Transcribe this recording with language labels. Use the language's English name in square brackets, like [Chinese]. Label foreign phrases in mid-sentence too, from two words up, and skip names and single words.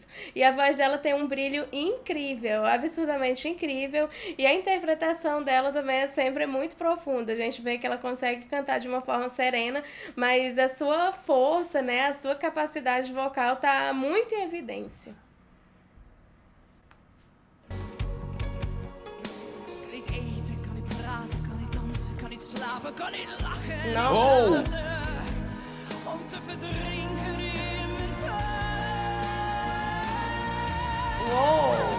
[Portuguese] E a voz dela tem um brilho incrível, absurdamente incrível, e a interpretação dela também é sempre muito profunda. A gente vê que ela consegue cantar de uma forma serena, mas a sua força, né, a sua capacidade vocal tá muito em evidência. [Dutch] Slapen, kan niet lachen. Wow. Om te verdrinken in mijn tuin. Wow.